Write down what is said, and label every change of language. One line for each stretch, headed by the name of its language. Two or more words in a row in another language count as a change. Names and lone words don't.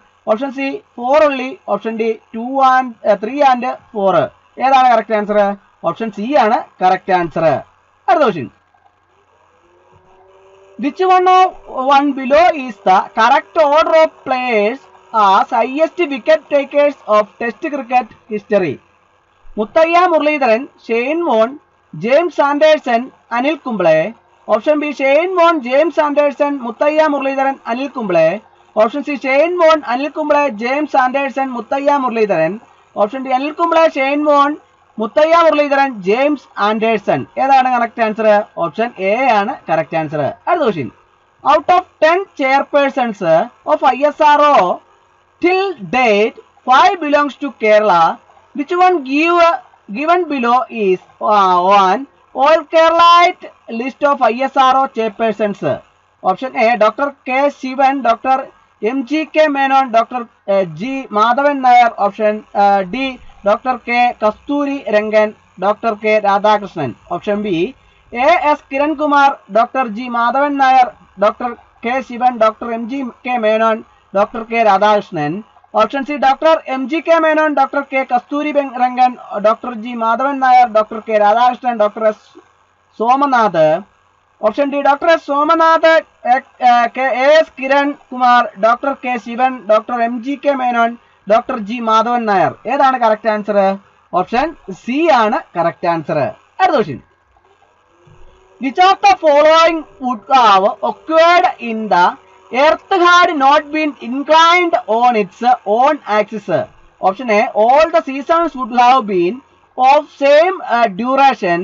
English: Option C 4 only. Option D 2 and 3 and 4. ഏതാണ് correct answer? Option C ആണ് correct answer.
Malayalam: അടുത്ത question.
English: Which one below is the correct order of players as highest wicket takers of Test cricket history? Muthaiya Muralidharan, Shane Warne, James Anderson, Anil Kumble. Option B Shane Warne, James Anderson, Muthaiya Muralidharan, Anil Kumble. Option C Shane Warne, Anil Kumble, James Anderson, Muthaiya Muralidharan. Option D Anil Kumble, Shane Warne, Muthaiya Muralidharan, James Anderson. ഏതാണ് correct answer? Option A ആണ് correct answer.
Malayalam: അടുത്ത question.
English: Out of 10 chairpersons of ISRO till date, 5 belongs to Kerala. Which one given below is one all Keralite list of ISRO chairpersons? Option A Dr. K. Shivan, Dr. M.G.K. Menon, Dr. G. Madhavan Nair. Option D Dr. K. Kasturi Rangan, Dr. K. Radhakrishnan. Option B A.S. Kiran Kumar, Dr. G. Madhavan Nair, Dr. K. Shivan, Dr. M.G.K. Menon, Dr. K. Radhakrishnan. Option C Dr. M.G.K. Menon, Dr. K. Kasturi Rangan, Dr. G. Madhavan Nair, Dr. K. Radhakrishnan, Dr. S. Somanath. Option D Dr. S. Somanath, A.S. Kiran Kumar, Dr. K. Shivan, Dr. M.G.K. Menon, Dr. G. Madhavan Nair. ഏതാണ് correct answer? Option C ആണ് correct answer.
Malayalam: അടുത്ത question.
English: Which of the following would have occurred in the Earth had not been inclined on its own axis? Option A all the seasons would have been of same duration.